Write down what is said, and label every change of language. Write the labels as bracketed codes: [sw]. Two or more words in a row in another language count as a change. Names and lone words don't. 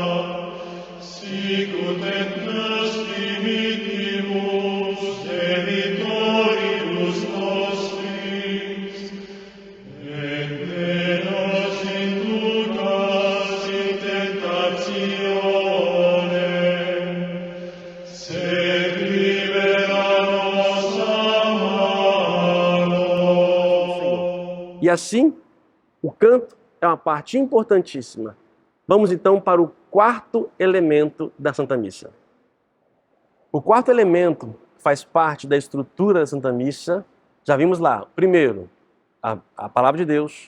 [la] sicut et nos dimittimus debitoribus nostris, et ne nos inducas in tentationem, sed libera nos a malo. [pt] E assim, o canto é uma parte importantíssima. Vamos então para o quarto elemento da Santa Missa. O quarto elemento faz parte da estrutura da Santa Missa. Já vimos lá, primeiro, a palavra de Deus.